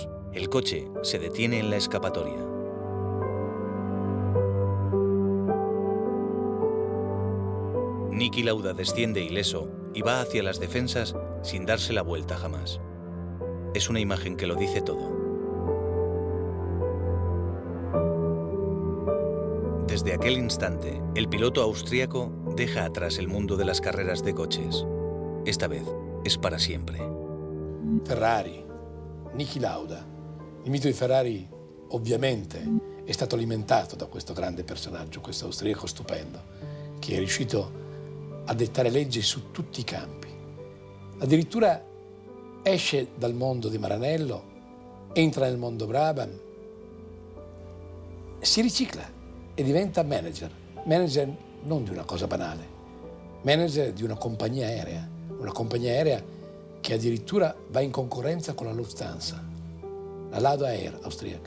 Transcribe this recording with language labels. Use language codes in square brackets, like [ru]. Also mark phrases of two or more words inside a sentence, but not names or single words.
[es] El coche se detiene en la escapatoria. Niki Lauda desciende ileso y va hacia las defensas sin darse la vuelta jamás. Es una imagen que lo dice todo. Desde aquel instante, el piloto austríaco deja atrás el mundo de las carreras de coches. Esta vez es para siempre. Ferrari, Niki Lauda. [it] Il mito di Ferrari ovviamente è stato alimentato da questo grande personaggio, questo austriaco stupendo, che è riuscito a dettare leggi su tutti i campi. Addirittura esce dal mondo di Maranello, entra nel mondo Brabham, si ricicla e diventa manager non di una cosa banale, manager di una compagnia aerea che addirittura va in concorrenza con la Lufthansa, la Lauda Air austriaca.